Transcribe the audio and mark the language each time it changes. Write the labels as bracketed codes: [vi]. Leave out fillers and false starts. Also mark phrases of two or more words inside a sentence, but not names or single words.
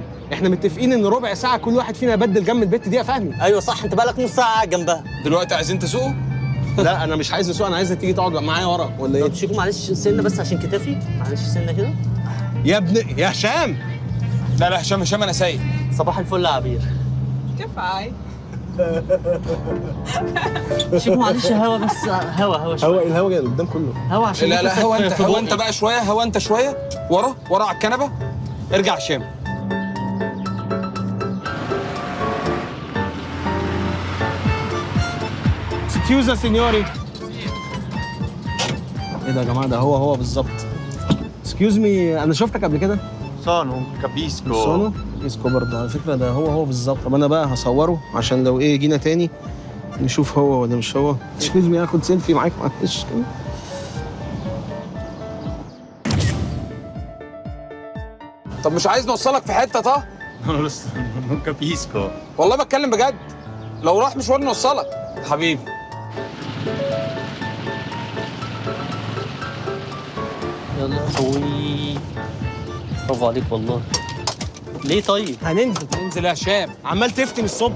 [ar] احنا متفقين ان ربع ساعه كل واحد فينا يبدل جنب البت دي يا فهمي. ايوه صح، انت بقالك نص ساعه قاعد جنبها. دلوقتي عايزين تسوقوا؟ لا انا مش عايز اسوق، انا عايزك تيجي تقعد معايا ورا ولا ايه؟ طب شيكو معلش سنه بس عشان كتافي، معلش سنه كده. يا ابني يا هشام. لا هشام انا سايق. صباح الفل يا عبير. [it] Che fai? [ar] شيكو معلش هوا بس، هوا شويه. الهوا جاي قدام كله. هوا عشان لا نفسك هو في انت بقي. بقى شويه، هو انت شويه ورا على الكنبه. ارجع هشام. [it] scusa signori. [ar] ايه ده يا جماعه؟ ده هو بالظبط. [en] excuse me, [ar] انا شفتك قبل كده. [it] so, non capisco. [ar] سونو اسكو برضه على فكره، ده هو بالظبط. طب انا بقى هصوره عشان لو ايه جينا تاني نشوف هو ولا مش هو. مش لازم اخد سيلفي معاك معلش كده. طب مش عايز نوصلك في حته؟ طه [it] Non lo so, non capisco. [ar] والله بتكلم بجد، لو راح مشوار نوصلك حبيبي. يلا يا اخوي، برافو عليك والله. ليه طيب؟ هننزل. انزل يا هشام. عمال تفتن الصبح.